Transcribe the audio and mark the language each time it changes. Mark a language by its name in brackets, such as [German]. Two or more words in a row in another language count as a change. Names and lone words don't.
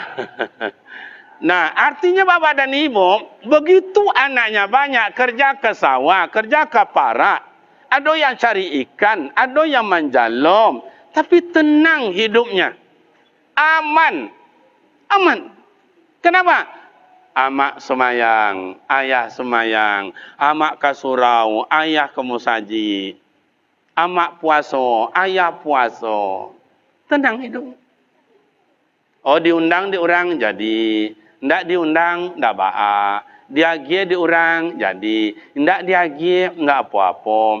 [Indonesian] Nah, artinya bapak dan ibu, begitu anaknya banyak, kerja ke sawah, kerja ke parak, ada yang cari ikan, ada yang menjalom, tapi tenang hidupnya. Aman. Kenapa? [Minangkabau] Amak semayang, ayah semayang, amak ke surau, ayah ke musaji, amak puasa, ayah puasa. [Indonesian] Tenang hidup. [Minangkabau] Oh diundang di orang jadi, ndak diundang ndak baa, diagie di orang jadi, ndak diagie ndak apa-apa.